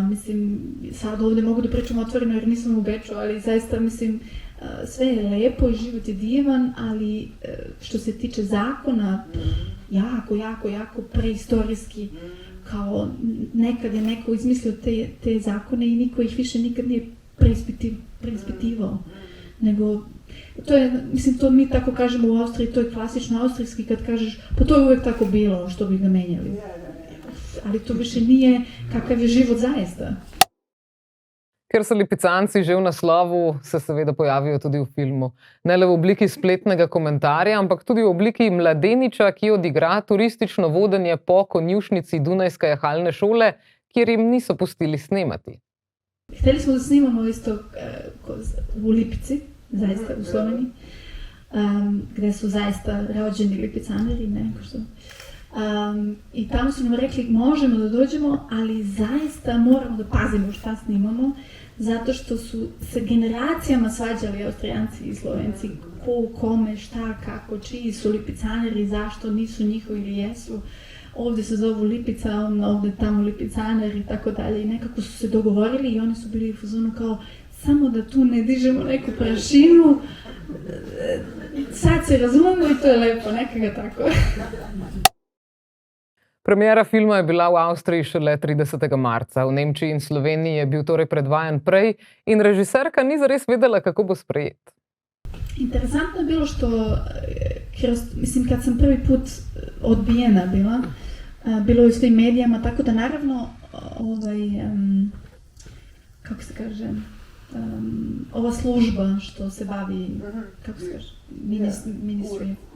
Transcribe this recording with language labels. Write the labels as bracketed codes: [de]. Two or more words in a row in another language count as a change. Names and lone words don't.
[bs] Mislim, sad ovdje mogu da pričam otvoreno jer nisam u Beču, ali zaista mislim sve je lepo i život je divan, ali što se tiče zakona, jako preistorijski, kao nekad je neko izmislio te zakone i niko ih više nikad nije preispitivao. Nego, to je, mislim, to mi tako kažemo u Austriji, to je klasično austrijski kad kažeš, pa to je uvijek tako bilo, što bi ga menjali. Ali to više nije kakav je život zaista. [sl] Ker so lipicanci že v naslovu, se seveda pojavijo tudi v filmu. Ne le v obliki spletnega komentarja, ampak tudi v obliki mladeniča, ki odigra turistično vodenje po konjušnici Dunajske jahalne šole, kjer jim niso pustili snemati. [bs] Hteli smo da snimamo isto u Lipici, zaista u Sloveniji, gde su zaista rođeni lipicaneri, i tamo su nam rekli možemo da dođemo, ali zaista moramo da pazimo šta snimamo, zato što su se generacijama svađali Austrijanci i Slovenci, ko, kome, šta, kako, čiji su lipicaneri, zašto nisu njihovi ili jesu. Ovdje se zovu Lipica, ovdje tamo lipicaner i tako dalje. I nekako su se dogovorili i oni su bili u fazonu kao samo da tu ne dižemo neku prašinu, sad se razumemo i to je lepo, [sl] nekega tako. Premiera filma je bila v Avstriji šele 30. marca. V Nemčiji in Sloveniji je bil torej predvajan prej in režiserka ni zares vedela, kako bo sprejet. [bs] Interesantno je bilo što, mislim, kad sam prvi put odbijena bila, bilo je u svim medijama, tako da naravno, kako se kaže, ova služba što se bavi, kako se kaže, ministry.